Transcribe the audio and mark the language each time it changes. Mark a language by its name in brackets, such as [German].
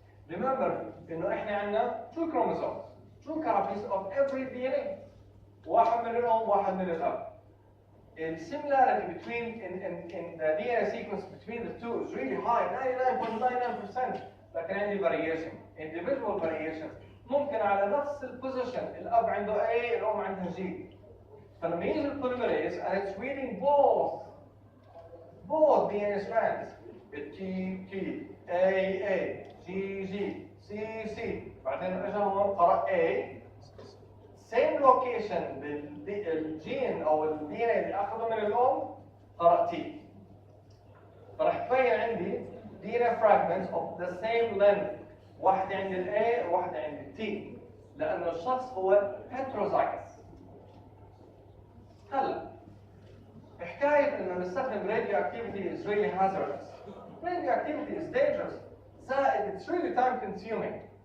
[English] Remember [Arabic] انه احنا عندنا [English] two chromosomes, two copies of every DNA. [Arabic] واحد من الام وواحد من الاب. [English] The similarity between in the DNA sequence between the two is really high, 99.99%. [Arabic] لكن عندي [English] variation, individual variations. [Arabic] ممكن على نفس البوزيشن الاب عنده A الام عندها G. فلما يجي البوليميريز [English] and it's reading both DNA strands, [Arabic] T T A G G C C، بعدين اجى هون قرأ A same location بالجين او الدي ان اللي اخذه من الام قرأ T، فراح تبين عندي [English] DNA fragments of the same length، [Arabic] واحدة عند ال A وواحدة عند ال T، لأنه الشخص هو heterozygous. هلا حكاية إنه نستخدم [English] radioactivity is really hazardous. Radioactivity is dangerous. [Arabic] زائد [English] it's really time consuming.